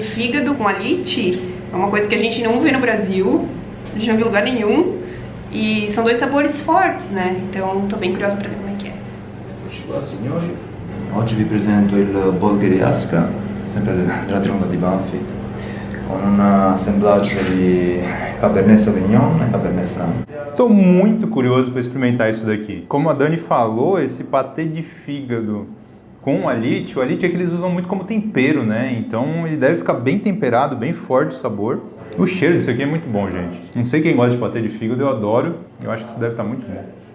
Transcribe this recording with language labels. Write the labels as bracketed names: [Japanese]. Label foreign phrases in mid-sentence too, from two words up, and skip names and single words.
[Portuguese] fígado com alite é uma coisa que a gente não vê no Brasil, a gente não viu em lugar nenhum, e são dois sabores fortes, né? Então tô bem curiosa para ver como é que é. [Italian] Eccoci qua signori, oggi vi presento il Bolgheriasca, sempre della Tronda di Banfi, con un assemblaggio di Cabernet Sauvignon e Cabernet Franc. [Portuguese] Tô muito curioso para experimentar isso daqui. Como a Dani falou, esse patê de fígado com o alite é que eles usam muito como tempero, né? Então ele deve ficar bem temperado, bem forte o sabor. O cheiro disso aqui é muito bom, gente. Não sei quem gosta de patê de fígado, eu adoro. Eu acho que isso deve estar muito bom.